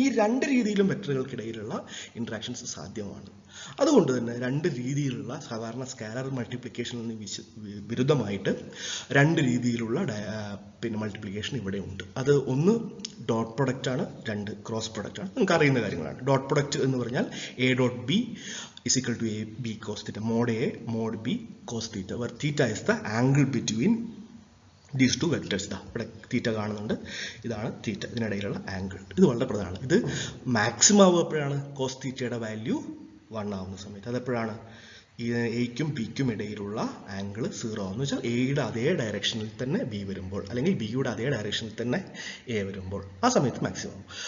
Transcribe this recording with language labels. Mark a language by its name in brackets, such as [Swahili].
[Malayalam] ഈ 2 രീതിയിലും വെക്ടറുകൾക്കിടയിലുള്ള ഇൻട്രാക്ഷൻസ് സാധ്യമാണ്. അതുകൊണ്ട് തന്നെ 2 രീതിയിലുള്ള സാധാരണ സ്കാലർ മൾട്ടിപ്ലിക്കേഷനിൽ വിരുദ്ധമായിട്ട് 2 രീതിയിലുള്ള പിന്നെ മൾട്ടിപ്ലിക്കേഷൻ ഇവിടെ ഉണ്ട്. അത് ഒന്ന് ഡോട്ട് പ്രൊഡക്റ്റ് ആണ്, 2 ക്രോസ് പ്രൊഡക്റ്റ് ആണ്. നിങ്ങൾക്ക് അറിയുന്ന കാര്യങ്ങളാണ്. [English] dot product [Malayalam] എന്ന് പറഞ്ഞാൽ [English] A.B is equal to AB cos theta, mod A mod B cos theta, where theta is the angle between these 2 vectors. [Malayalam] ഇവിടെ തീറ്റ കാണുന്നുണ്ട്, ഇതാണ് തീറ്റ, ഇതിനിടയിലുള്ള ആംഗിൾ. ഇത് വളരെ പ്രധാനമാണ്. ഇത് മാക്സിമം ആവുക എപ്പോഴാണ്? കോസ് തീറ്റയുടെ വാല്യൂ 1 ആവുന്ന സമയത്ത്. അതെപ്പോഴാണ്? എയ്ക്കും ബിക്കും ഇടയിലുള്ള ആംഗിൾ 0 എന്ന് വെച്ചാൽ എയുടെ അതേ ഡയറക്ഷനിൽ തന്നെ ബി വരുമ്പോൾ, അല്ലെങ്കിൽ ബിയുടെ അതേ ഡയറക്ഷനിൽ തന്നെ എ വരുമ്പോൾ ആ സമയത്ത് മാക്സിമം.